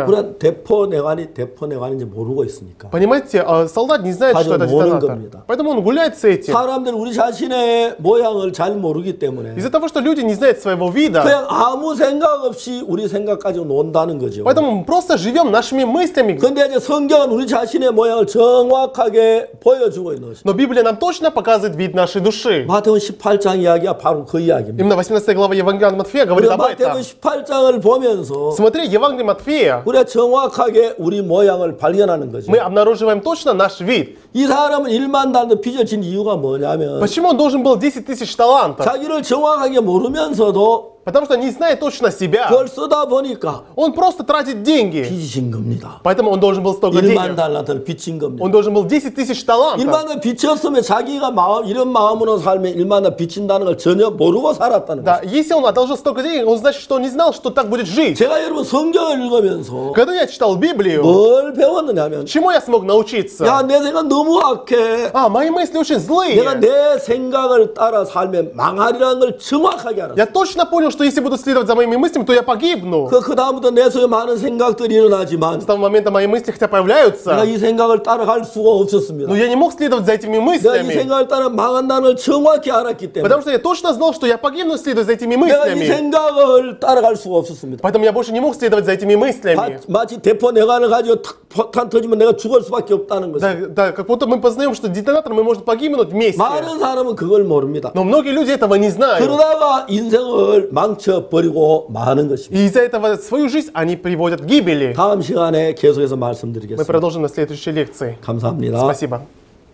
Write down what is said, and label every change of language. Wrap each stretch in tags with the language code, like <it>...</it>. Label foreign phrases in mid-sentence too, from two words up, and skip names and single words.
<ko>그런 대포 내관인지 모르고 있으니까.</ko> <ru>Понимаете, солдат не знает, что это детонатор. Поэтому он гуляет с этим.</ru> <ko>사람들은 우리 자신의 모양을 잘 모르기 때문에.</ko> <ru>Из-за того, что люди не знают своего вида.</ru> <ko>그냥 아무 생각 없이 우리 생각 가지고 논다는 거죠.</ko> <ru>Поэтому мы просто живем нашими мыслями.</ru> <ko>근데 이제 성경은 우리 자신의 모양을 정확하게 보여주고 있는 것입니다.</ko> <ru>Но Библия нам точно показывает вид нашей души.</ru> <ko>마태복음 18장 이야기가 바로 그 이야기입니다.</ko> <ru>Именно 18 глава Евангелия от Матфея говорит об</ru> <ko>마태복음</ko> <ru>этом.</ru> <ko>18장을 보면서</ko> <ru>Смотри, Евангелие Матфея.</ru> <ko>우리가 정확하게 우리 모양을 발견하는 거죠.</ko> <ru>Мы обнаруживаем точно наш вид.</ru> <ko>이 사람은 1만 달러 빚을 진 이유가 뭐냐면</ko> <ru>Почему он должен был 10 тысяч талантов?</ru> <ko>자기를 정확하게 모르면서도</ko> <ru>Потому что не знает точно себя.</ru> <ko>그걸 쓰다 보니까</ko> <ru>Он просто тратит деньги.</ru> <ko>빚진 겁니다.</ko> <ru>Поэтому он должен был столько</ru> <ko>1만</ko> <ru>денег.</ru> <ko>달러를 빚진 겁니다.</ko> <ru>Он должен был 10 тысяч талантов.</ru> <ko>1만 원 빚졌으면 자기가 이런 마음으로 살면 1만 원 빚진다는 걸 전혀 모르고 살았다는</ko> <ru>Да,</ru> <ko>거죠.</ko> <ru>если он одолжил столько денег, он значит, что он не знал, что так будет жить.</ru> <ko>제가 여러분 성경을 읽으면서</ko> <ru>Когда я читал Библию,</ru> <ko>뭘 배웠느냐면</ko> <ru>чему я смог научиться?</ru> <ko>야, 내 생각 너무 악해.</ko> <ru>Мои мысли очень</ru> <ko>내가</ko> <ru>злые.</ru> <ko>내 생각을 따라 살면 망하리라는 걸 정확하게 알았어.</ko> <ru>Я точно понял, что если буду следовать за моими мыслями, то я погибну.</ru> <ko>그 다음부터 내 속에 많은 생각들이 일어나지만</ko> <ru>С того момента мои мысли хотя</ru> <ko>내가</ko> <ru>появляются,</ru> <ko>이 생각을 따라갈 수가 없었습니다.</ko> <ru>но я не мог следовать за этими</ru> <ko>내가 이</ko> <ru>мыслями.</ru> <ko>생각을 따라 망한다는 걸 정확히 알았기 때문에</ko> <ru>Потому что я точно знал, что я погибну, следуя за этими</ru> <ko>내가 이</ko> <ru>мыслями.</ru> <ko>생각을 따라갈 수가 없었습니다.</ko> <ru>Поэтому я больше не мог следовать за этими мыслями.</ru> <ko>마치 대포 내관을 가지고 폭탄 터지면 내가 죽을 수밖에 없다는 거죠.</ko> <ru>Да, как будто мы познаем, что детонатор мы можем погибнуть вместе.</ru> <ko>많은 사람은 그걸 모릅니다.</ko> <ru>Но многие люди этого не знают.</ru> <ko>그러다가 인생을 망쳐버리고 마는 것입니다.</ko> <ru>И из-за этого свою жизнь они приводят к гибели.</ru> <ko>다음 시간에 계속해서</ko> <ru>Мы</ru> <ko>말씀드리겠습니다.</ko> <ru>продолжим на следующей лекции.</ru> <ko>감사합니다.</ko> <ru>Спасибо.</ru>